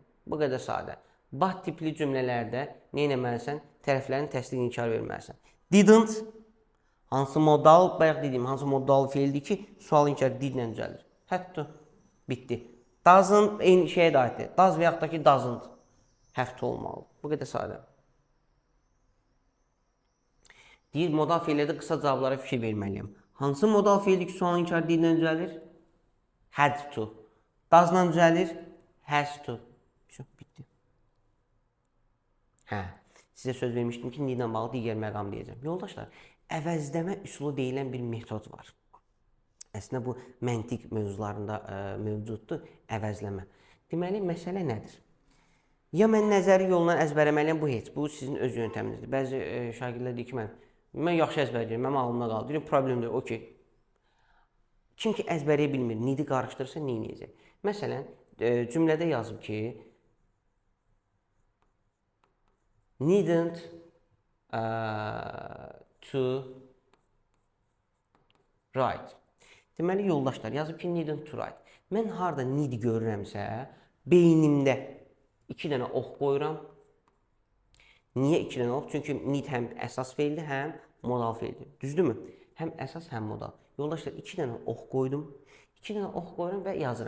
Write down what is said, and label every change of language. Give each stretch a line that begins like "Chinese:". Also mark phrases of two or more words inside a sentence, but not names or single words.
Azerbaijani: Bu qədər sadə. But tipli cümlələrdə nə etməlisən? Tərəflərin təsdiq inkar verməlisən. Didn't, hansı modal, bayaq dediyim, hansı modal feildir ki, sual inkar did-lə düzəlir.
English: Had to. Bitdi.
Azerbaijani: Doesn't eyni şeyə də aiddir. Does və yaxud da ki, doesn't.
English: Have to
Azerbaijani: olmalı. Bu qədər sadə. Deyir, modal feillərdə qısa cavablara fikir verməliyəm. Hansı modal feildir ki, sual inkar did-lə düzəlir?
English: Had to.
Azerbaijani: Does-la düzəlir?
English: Has to.
Azerbaijani: Bitdi. Hə, sizə söz vermişdim ki, need-lə bağlı digər məqam deyəcəm. Yoldaşlar, əvəzləmə üsulu deyilən bir metod var. Əslində bu məntiq mövzularında mövcuddur, əvəzləmə. Deməli, məsələ nədir? Ya mən nəzəri yolla əzbərləməliyəm, bu heç. Bu sizin öz yöntəminizdir. Bəzi şagirdlər deyir ki, mən yaxşı əzbərləyirəm, mənim ağlımda qaldı. Deyirəm, problem deyil, okey. Kim ki əzbərləyə bilmir, need-i qarışdırırsa, nə edəcək? Məsələn, cümlədə yazıb ki,
English: needn't to write.
Azerbaijani: Deməli, yoldaşlar, yazıb ki,
English: needn't to write.
Azerbaijani: Mən harada need görürəmsə, beynimdə 2 dənə ox qoyuram. Niyə 2 dənə ox? Çünki need həm əsas feildir, həm modal feildir. Düzdürmü? Həm əsas, həm modal. Yoldaşlar, 2 dənə ox qoydum. 2 dənə ox qoyuram və yazıram.